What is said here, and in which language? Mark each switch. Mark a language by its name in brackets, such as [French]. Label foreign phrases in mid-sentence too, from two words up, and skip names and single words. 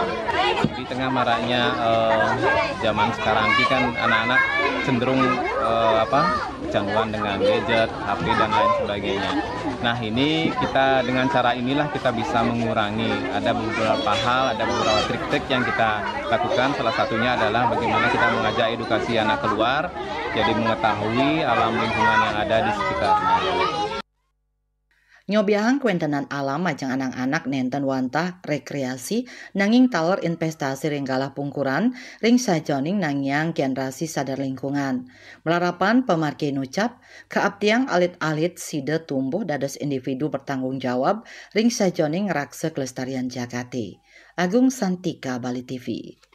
[Indonesian] Di tengah maraknya zaman sekarang ini kan anak-anak cenderung kecanduan dengan gadget, HP dan lain sebagainya. Nah ini kita dengan cara inilah kita bisa mengurangi. Ada beberapa hal, ada beberapa trik-trik yang kita lakukan. Salah satunya adalah bagaimana kita mengajak edukasi anak keluar, jadi mengetahui alam lingkungan yang ada di sekitarnya. [Balinese] Nyobiahang kewentenan alam majang anak-anak nenten wantah rekreasi nanging taler investasi ring galah pungkuran ring sajoning nangyang generasi sadar lingkungan. Melarapan pemargi nucap keabtiang alit-alit sida tumbuh dados [Indonesian] individu bertanggung jawab [Balinese] ring sajoning ngeraksa kelestarian jagati. Agung Santika, Bali TV.